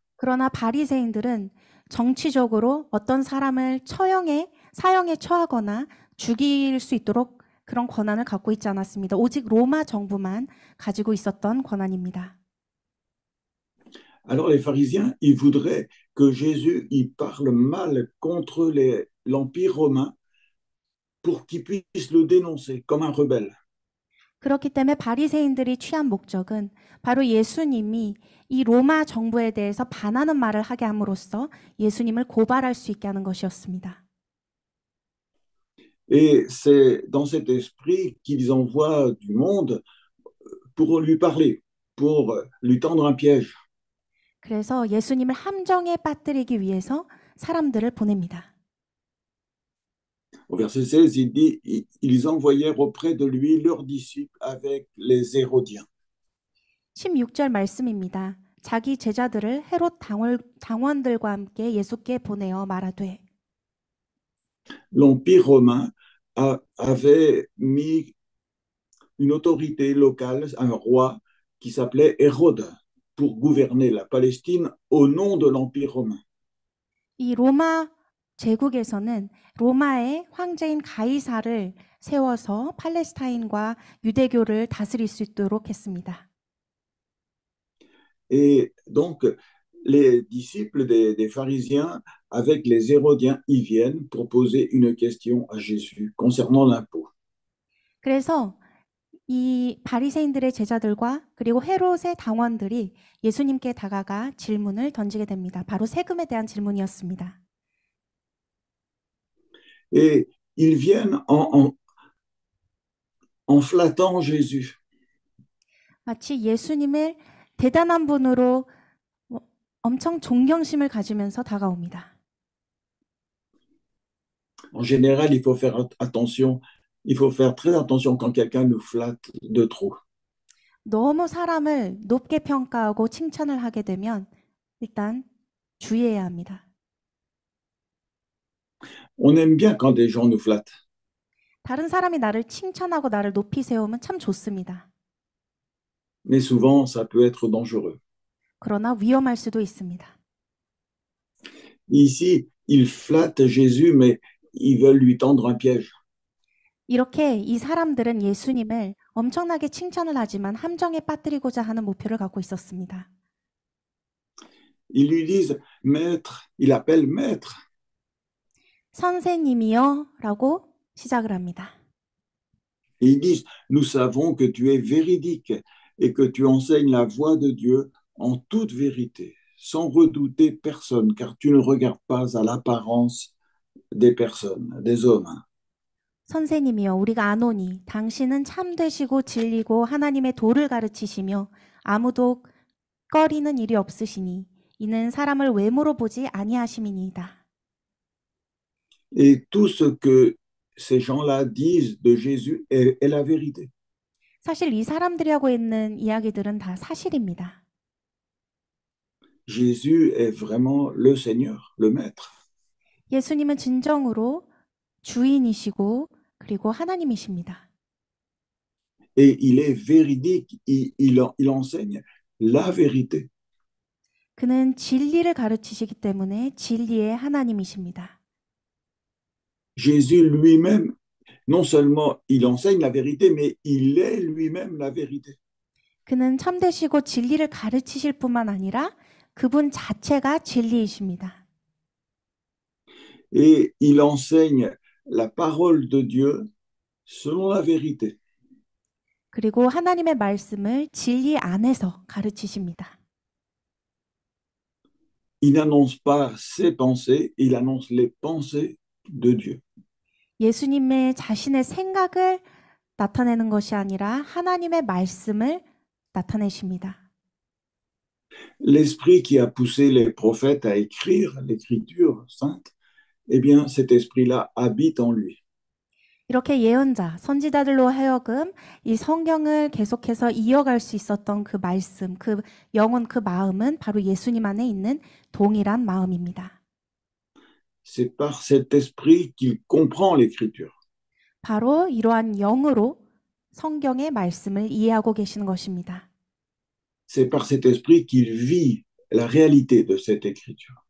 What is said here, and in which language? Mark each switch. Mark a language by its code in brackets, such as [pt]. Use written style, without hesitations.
[ko] 그러나 바리새인들은 정치적으로 어떤 사람을 사형에 처하거나 죽일 수 있도록 그런 권한을 갖고 있지 않았습니다. 오직 로마 정부만 가지고 있었던 권한입니다. [fr] Alors les pharisiens, ils voudraient que Jésus y parle mal contre l'Empire romain pour qu'il puisse le dénoncer comme un rebelle. [ko] 그렇기 때문에 바리새인들이 취한 목적은 바로 예수님이 이 로마 정부에 대해서 반하는 말을 하게 함으로써 예수님을 고발할 수 있게 하는 것이었습니다. [fr] Et c'est dans cet esprit qu'ils envoient du monde pour lui parler, pour lui tendre un piège. [ko] 그래서 예수님을 함정에 빠뜨리기 위해서 사람들을 보냅니다. [fr] Au verset 16, il dit, ils envoyèrent auprès de lui leurs disciples avec les Hérodiens. [ko] 16절 말씀입니다. 자기 제자들을 헤롯 당원들과 함께 예수께 보내어 말하되 [fr] L'Empire romain avait mis une autorité locale, un roi, qui s'appelait Hérode pour gouverner la Palestine au nom de l'Empire romain. [ko] 이 로마 제국에서는 로마의 황제인 가이사를 세워서 팔레스타인과 유대교를 다스릴 수 있도록 했습니다. [fr] Et donc, les disciples des pharisiens avec les Hérodiens y viennent pour poser une question à Jésus concernant l'impôt. [ko] 그래서 이 바리새인들의 제자들과 그리고 헤롯의 당원들이 예수님께 다가가 질문을 던지게 됩니다. 바로 세금에 대한 질문이었습니다. [fr] Et ils viennent en flattant Jésus. [ko] 마치 예수님을 대단한 분으로 엄청 존경심을 가지면서 다가옵니다. [fr] En général, il faut faire attention, il faut faire très attention quand quelqu'un nous flatte de trop. [ko] 너무 사람을 높게 평가하고 칭찬을 하게 되면 일단 주의해야 합니다. [fr] On aime bien quand des gens nous flattent, [ko] 다른 사람이 나를 칭찬하고 나를 높이 세우면 참 좋습니다. [fr] mais souvent, ça peut être dangereux. [ko] 그러나 위험할 수도 있습니다. [fr] Ici, ils flattent Jésus, mais ils veulent lui tendre un piège. [ko] 이렇게 이 사람들은 예수님을 엄청나게 칭찬을 하지만 함정에 빠뜨리고자 하는 목표를 갖고 있었습니다. [fr] Ils lui disent maître, il appelle maître. [ko] 선생님이여 라고 시작을 합니다. [fr] Et ils disent nous savons que tu es véridique et que tu enseignes la voie de Dieu en toute vérité, sans redouter personne, car tu ne regardes pas à l'apparence des personnes, des hommes. [ko] 선생님이여 우리가 아노니 당신은 참되시고 진리고 하나님의 도를 가르치시며 아무도 꺼리는 일이 없으시니 이는 사람을 외모로 보지 아니하심이니이다. [fr] Et tout ce que ces gens-là disent de Jésus est la vérité. [ko] 사실 이 사람들이 하고 있는 이야기들은 다 사실입니다. [fr] Jésus est vraiment le Seigneur, le Maître. [ko] 예수님은 진정으로 주인이시고 그리고 하나님이십니다. [fr] Et il est véridique, il enseigne la vérité. [ko] 그는 진리를 가르치시기 때문에 진리의 하나님이십니다. [fr] Jésus lui-même, non seulement il enseigne la vérité, mais il est lui-même la vérité. [ko] 그는 참되시고 진리를 가르치실 뿐만 아니라 그분 자체가 진리이십니다. [fr] Et il enseigne la parole de Dieu selon la vérité. [ko] 그리고 하나님의 말씀을 진리 안에서 가르치십니다. [fr] Il n'annonce pas ses pensées, il annonce les pensées de Dieu. [ko] 예수님의 자신의 생각을 나타내는 것이 아니라 하나님의 말씀을 나타내십니다. [fr] L'esprit qui a poussé les prophètes à écrire l'écriture sainte, eh bien, cet esprit-là habite en lui. [ko] 이렇게 예언자, 선지자들로 하여금 이 성경을 계속해서 이어갈 수 있었던 그 말씀, 그 영혼, 그 마음은 바로 예수님 안에 있는 동일한 마음입니다. [fr] C'est par cet esprit qu'il comprend l'écriture. [ko] 바로 이러한 영으로 성경의 말씀을 이해하고 계시는 것입니다. [fr] C'est par cet esprit qu'il vit la réalité de cette écriture.